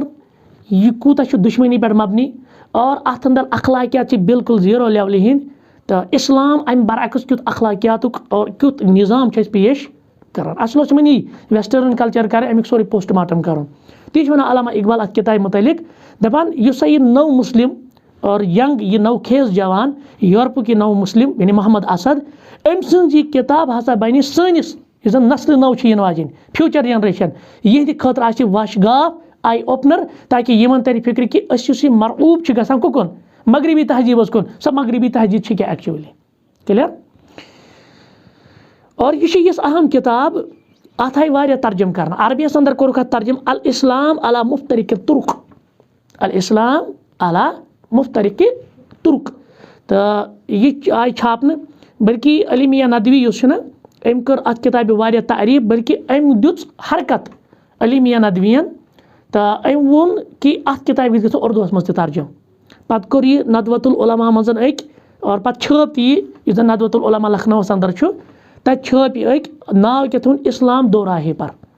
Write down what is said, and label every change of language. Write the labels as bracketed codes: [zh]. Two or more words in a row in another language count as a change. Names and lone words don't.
[ks] یہِ کوٗتاہ چھُ دُشمنی پٮ۪ٹھ مبنی اور اَتھ اندر اخلاقیات چھِ بالکل 0 لیولہِ ہِنٛدۍ تہٕ اِسلام اَمہِ برعکس کیُتھ اخلاقیاتُک اور کیُتھ نظام چھُ اَسہِ پیش کران اَصل اوس یِمن یی [en] Western culture [ks] کَرٕنۍ اَمیُک سورُے [en] post mortem [ks] کَرُن تی چھُ وَنان علامہ اقبال اَتھ کِتابہِ مُتعلِق دَپان یُس سا یہِ نٔو مُسلِم اور ینگ یہِ نو خیز جوان یورپُک یہِ نو مُسلِم یعنی محمد اسد أمۍ سٕنٛز یہِ کِتاب ہسا بَنہِ سٲنِس یُس زَن نسلہِ نٔو چھِ یِنہٕ واجٮ۪ن [en] future generation [ks] یِہنٛدِ خٲطرٕ آسہِ واشگاف [en] eye opener [ks] تاکہِ یِمن ترِ فِکرِ کہِ أسۍ یُس یہِ مرعوٗب چھِ گژھان کُکُن مغربی تہذیٖبس کُن سۄ مغربی تہذیٖب چھِ کیاہ [en] actually clear [ks] اور یہِ چھِ یِژھ اہم کِتاب اَتھ آیہِ واریاہ ترجم کرنہٕ عربیَس اندر کوٚرُکھ اَتھ ترجم الاسلام علی مفترق تُرک الاسلام علی مفترق تُرک تہٕ یہِ آیہِ چھاپنہٕ بلکہِ علی میاں ندوی یُس چھُنہ أمۍ کٔر اَتھ کِتابہِ واریاہ تعریٖف بلکہِ أمۍ دِژ حرکت علی میاں ندویَن تہٕ أمۍ ووٚن کہِ اَتھ کِتابہِ گژھِ گژھُن اُردوٗوَس منٛز تہِ ترجم پَتہٕ کوٚر یہِ ندوۃ العلما منٛز أکۍ اور پَتہٕ چھٲپ تہِ یہِ یُس زَن ندوۃ العلما لکھنؤَس اندر چھُ تَتہِ چھٲپ یہِ أکۍ ناو کیاہ تھوٚوُن اِسلام دوراہے پر